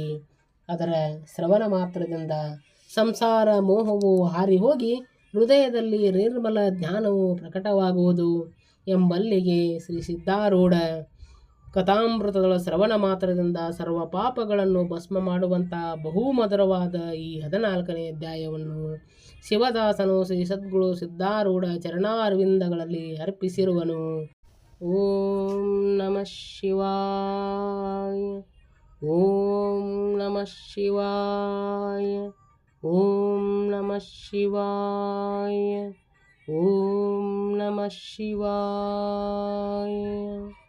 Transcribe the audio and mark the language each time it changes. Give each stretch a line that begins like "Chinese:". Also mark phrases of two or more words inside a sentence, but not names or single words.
Kannada: ಅದರ ಶ್ರವಣ ಮಾತ್ರದಿಂದ ಸಂಸಾರ ಮೋಹವು ಹಾರಿ ಹೋಗಿ ಹೃದಯದಲ್ಲಿ ನಿರ್ಮಲ ಜ್ಞಾನವು ಪ್ರಕಟವಾಗುವುದು ಎಂಬಲ್ಲಿಗೆ ಶ್ರೀ ಸಿದ್ಧಾರೂಢ ಕಥಾಮೃತದ ಶ್ರವಣ ಮಾತ್ರದಿಂದ ಸರ್ವ ಪಾಪಗಳನ್ನು ಭಸ್ಮ ಮಾಡುವಂಥ ಬಹುಮಧುರವಾದ ಈ 14ನೇ ಅಧ್ಯಾಯವನ್ನು ಶಿವದಾಸನು ಶ್ರೀ ಸದ್ಗುರು ಸಿದ್ಧಾರೂಢ ಚರಣಾರವಿಂದಗಳಲ್ಲಿ ಅರ್ಪಿಸಿರುವನು.
Sanskrit: ಓಂ ನಮಃ ಶಿವಾಯ. ಓಂ ನಮಃ ಶಿವಾಯ. ಓಂ ನಮಃ ಶಿವಾಯ. ಓಂ ನಮಃ ಶಿವಾಯ.